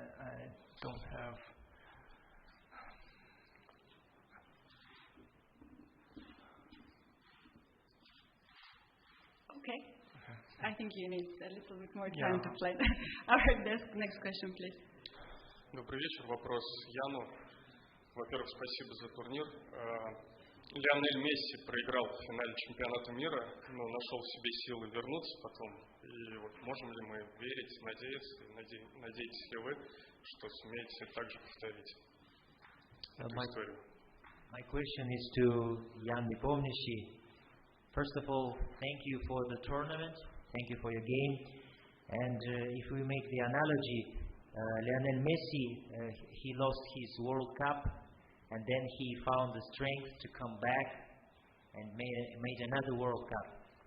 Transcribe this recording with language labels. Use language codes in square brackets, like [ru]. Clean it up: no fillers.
[en] I don't have. Okay. I think you need a little bit more time to play. All right, next question, please. [ru] Добрый вечер. Вопрос Яну. Во-первых, спасибо за турнир. Лионель Месси проиграл в финале чемпионата мира, но нашел в себе силы вернуться потом. И вот можем ли мы верить, надеяться, надеетесь ли вы, что сумеете также повторить эту историю? [en] My question is to Jan Nepomniachtchi. First of all, thank you for the tournament. Thank you for your game. And if we make the analogy, Lionel Messi, he lost his World Cup, and then he found the strength to come back and made another World Cup.